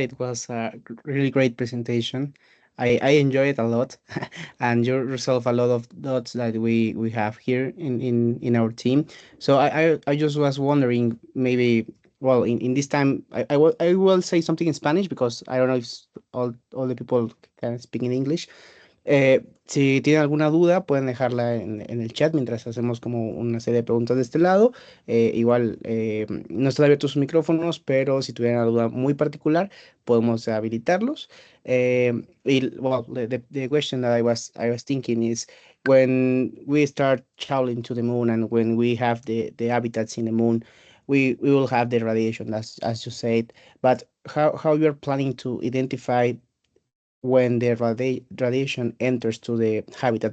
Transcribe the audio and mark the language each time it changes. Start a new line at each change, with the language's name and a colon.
English: It was a really great presentation. I enjoyed it a lot, and you resolve a lot of dots that we have here in our team. So I just was wondering, maybe, well, in this time, I will say something in Spanish because I don't know if all the people can speak in English.
Spanish: Si tienen alguna duda, pueden dejarla en el chat mientras hacemos como una serie de preguntas de este lado. Igual no están abiertos sus micrófonos, pero si tuvieran una duda muy particular, podemos habilitarlos.
English: Well, the question that I was thinking is, when we start traveling to the moon and when we have the habitats in the moon, we will have the radiation, as you said. But how you are planning to identify when the radiation enters to the habitat?